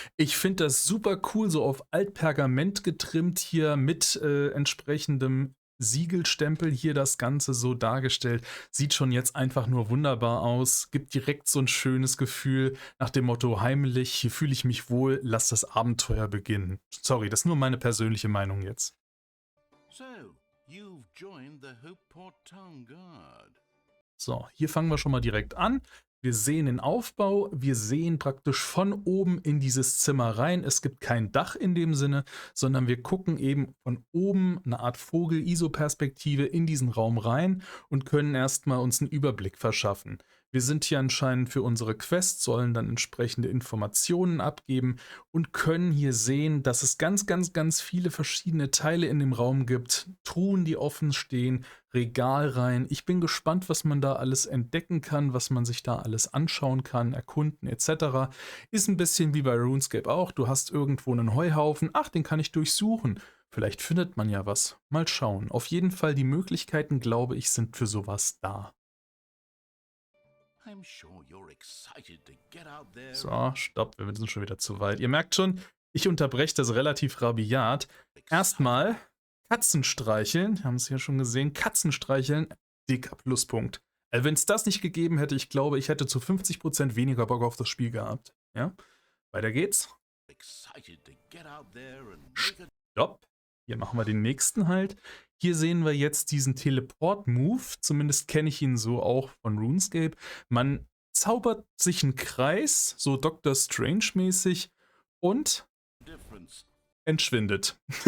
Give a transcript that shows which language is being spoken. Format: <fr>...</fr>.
<de>Ich finde das super cool, so auf Altpergament getrimmt hier mit entsprechendem Siegelstempel hier das Ganze so dargestellt. Sieht schon jetzt einfach nur wunderbar aus. Gibt direkt so ein schönes Gefühl nach dem Motto: heimlich, hier fühle ich mich wohl, lass das Abenteuer beginnen. Sorry, das ist nur meine persönliche Meinung jetzt.</de> <en>So, you've joined the Hopeport Town Guard.</en> <de>So, hier fangen wir schon mal direkt an. Wir sehen den Aufbau, wir sehen praktisch von oben in dieses Zimmer rein. Es gibt kein Dach in dem Sinne, sondern wir gucken eben von oben, eine Art Vogel-ISO-Perspektive, in diesen Raum rein und können erstmal uns einen Überblick verschaffen. Wir sind hier anscheinend für unsere Quest, sollen dann entsprechende Informationen abgeben und können hier sehen, dass es ganz, ganz, ganz viele verschiedene Teile in dem Raum gibt. Truhen, die offen stehen, Regalreihen. Ich bin gespannt, was man da alles entdecken kann, was man sich da alles anschauen kann, erkunden etc. Ist ein bisschen wie bei RuneScape auch. Du hast irgendwo einen Heuhaufen. Ach, den kann ich durchsuchen. Vielleicht findet man ja was. Mal schauen. Auf jeden Fall, die Möglichkeiten, glaube ich, sind für sowas da.</de> <en>I'm sure you're excited to get out there.</en> <de>So, stopp, wir sind schon wieder zu weit. Ihr merkt schon, ich unterbreche das relativ rabiat. Erstmal Katzen streicheln, haben es ja schon gesehen, Katzen streicheln, dicker Pluspunkt. Wenn es das nicht gegeben hätte, ich glaube, ich hätte zu 50% weniger Bock auf das Spiel gehabt. Ja, weiter geht's.</de> <en>Excited to get out there and make a</en> <de>Stopp. Hier machen wir den nächsten halt. Hier sehen wir jetzt diesen Teleport-Move. Zumindest kenne ich ihn so auch von RuneScape. Man zaubert sich einen Kreis, so Doctor Strange-mäßig, und</de> <en>difference.</en> <de>entschwindet.</de>